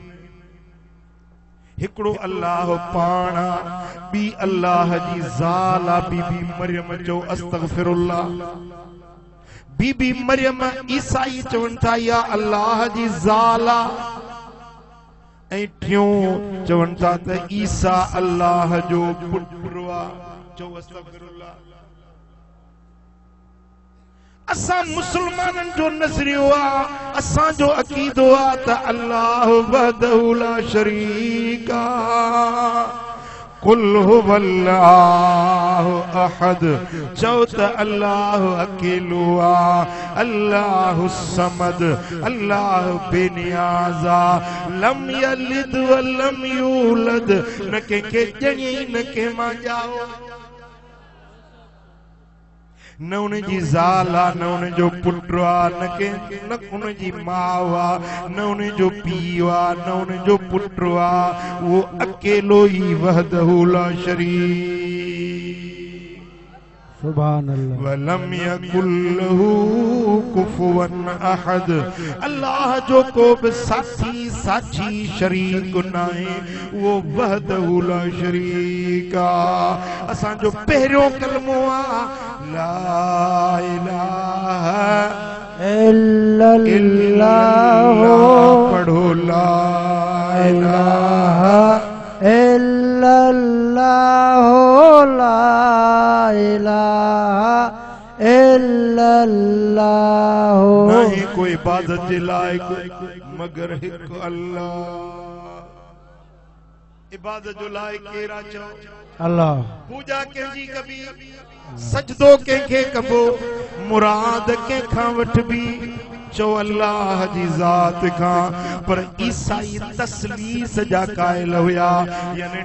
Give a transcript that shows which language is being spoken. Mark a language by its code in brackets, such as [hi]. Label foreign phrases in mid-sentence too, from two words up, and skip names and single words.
[sd] हिकिड़ो अल्लाह पाण ॿी अल्लाह जी ज़ाल आहे बीबी मरियम जो अस्तगफिरुल्लाह बीबी मरियम ईसाई चवनि था या अल्लाह जी ज़ाल ऐं टियों चवनि था त ईसा अल्लाह जो पुटु आहे चओ अस्तगफिरुल्लाह असां मुसलमाननि जो नज़रियो आहे असांजो अक़ीदो आहे त अल्लाह [ar] وحده لا شريك [sd] आहे [ar] قل هو الله أحد [sd] चओ त अल्लाह अकेलो आहे [ar] الله الصمد [sd] अल्लाह बेनियाज़ आहे [ar] لم يلد و لم يولد [sd] न कंहिंखे ॼणे न कंहिं मां ॼाओ न उनजी ज़ाल आहे न उनजो पुटु आहे न उनजी माउ आहे न उनजो पीउ आहे न उनजो पुटु आहे उहो अकेलो ई [ar] وحده لا شريك سبحان الله ولم يكن له كفوا أحد [sd] अल्लाह जो को बि साथी साझी शरीक नाहे वो [ar] وحده لا شريك [sd] आहे असांजो पहिरियों कलमो आहे [ar] لا إله [sd] इल्लल्लाह पढ़ो [ar] لا إله إلا الله لا إله إلا الله [sd] नहीं कोई इबादत जे लायक मगर हिकु अल्लाह इबादत जो लायक केरा चओ अल्लाह पूजा कंहिंजी कबी सजदो कंहिंखे कबो मुराद कंहिंखां वठबी चो अल्लाह जी ज़ात खां पर ईसाई तस्लीस जा कायल हुया यानी